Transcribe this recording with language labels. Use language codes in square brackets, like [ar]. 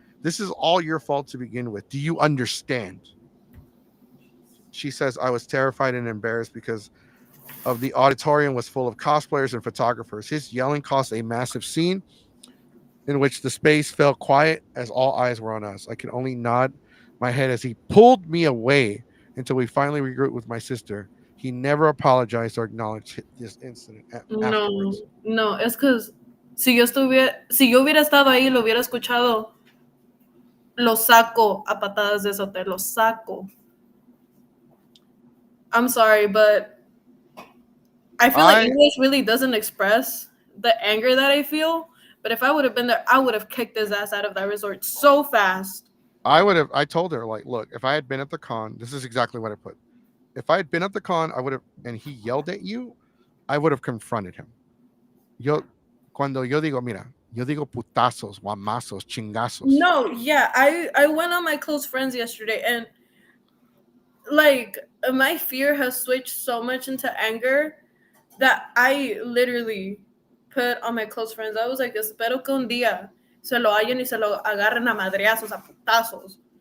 [en] This is all your fault to begin with. Do you understand? She says, I was terrified and embarrassed because of the auditorium was full of cosplayers and photographers. His yelling caused a massive scene in which the space fell quiet as all eyes were on us. I could only nod my head as he pulled me away until we finally regrouped with my sister. He never apologized or acknowledged this incident [es] No, [en] afterwards. [es] no, es que si yo hubiera estado ahí, lo hubiera escuchado, lo saco a patadas de esote, lo saco. [en] I'm sorry, but I feel like I English really doesn't express the anger that I feel. But if I would have been there, I would have kicked his ass out of that resort so fast. I told her, like, look, if I had been at the con, this is exactly what I put. If I had been at the con, I would have, and he yelled at you, I would have confronted him. [es] Yo, cuando yo digo, mira, yo digo putazos, guamazos, chingazos. [en] No, yeah, I went on my close friends yesterday, and like my fear has switched so much into anger that I literally put on my close friends. I was like, [es] espero que un día se lo hallen y se lo agarren a madreazos, a putazos.